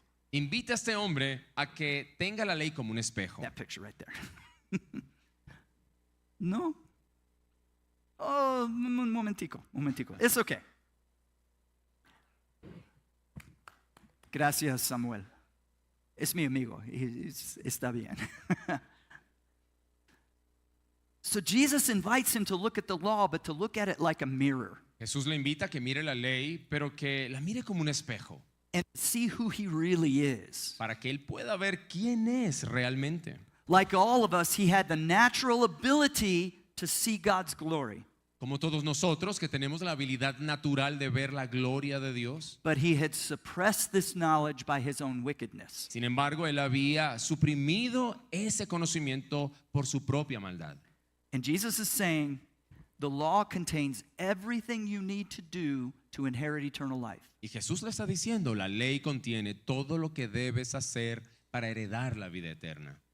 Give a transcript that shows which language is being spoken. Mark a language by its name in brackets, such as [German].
[Spanish] invita a este hombre a que tenga la ley como un espejo. [English] That picture right there. [Spanish] No. Oh, un momentico. [English] It's okay. [Spanish] Gracias, Samuel. Es mi amigo. Está bien. [English] So Jesus invites him to look at the law, but to look at it like a mirror. [Spanish] Jesús le invita a que mire la ley, pero que la mire como un espejo, [English] And see who he really is. [Spanish] para que él pueda ver quién es realmente. [English] Like all of us, he had the natural ability to see God's glory. [Spanish] Como todos nosotros que tenemos la habilidad natural de ver la gloria de Dios. [English] But he had suppressed this knowledge by his own wickedness. [Spanish] Sin embargo, él había suprimido ese conocimiento por su propia maldad. [English] And Jesus is saying, the law contains everything you need to do to inherit eternal life. [Spanish] Y Jesús le está diciendo, la ley contiene todo lo que debes hacer para heredar la vida eterna.